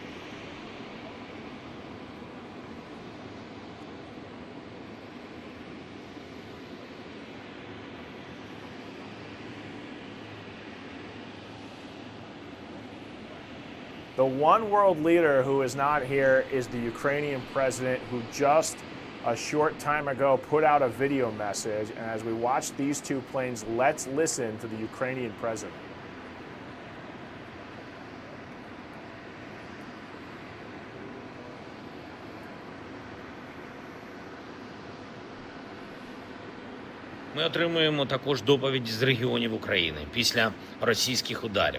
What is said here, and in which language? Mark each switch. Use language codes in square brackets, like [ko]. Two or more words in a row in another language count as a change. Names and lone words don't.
[en] The one world leader who is not here is the Ukrainian president, who just a short time ago put out a video message. And as we watch these two planes, let's listen to the Ukrainian president. [uk] Ми отримуємо також доповіді з регіонів України після російських ударів.